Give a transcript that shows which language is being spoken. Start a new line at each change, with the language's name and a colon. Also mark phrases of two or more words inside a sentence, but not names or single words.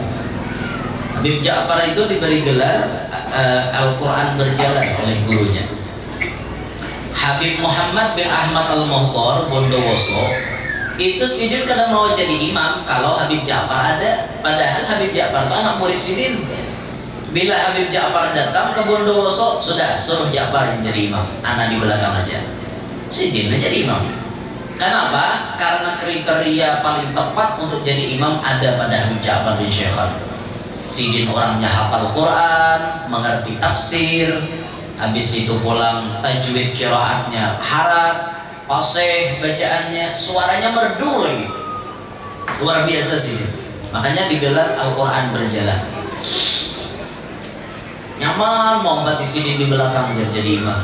Indonesian: Habib Ja'far itu diberi gelar Al-Quran berjalan oleh gurunya. Habib Muhammad bin Ahmad Al-Muhtar Bondowoso itu Sidin kada mau jadi imam kalau Habib Ja'far ada, padahal Habib Ja'far itu anak murid Sidin. Bila Habib Ja'far datang ke Bondowoso, sudah suruh Ja'far yang jadi imam, anak di belakang aja, Sidin jadi imam. Kenapa? Karena kriteria paling tepat untuk jadi imam ada pada Habib Ja'far bin Syaikhat. Sidin orangnya hafal Quran, mengerti tafsir, habis itu pulang tajwid qiraatnya harat, fasih bacaannya, suaranya merdu lagi. Luar biasa Sidin. Makanya digelar Al-Quran berjalan. Nyaman mau di sini di belakang jadi imam.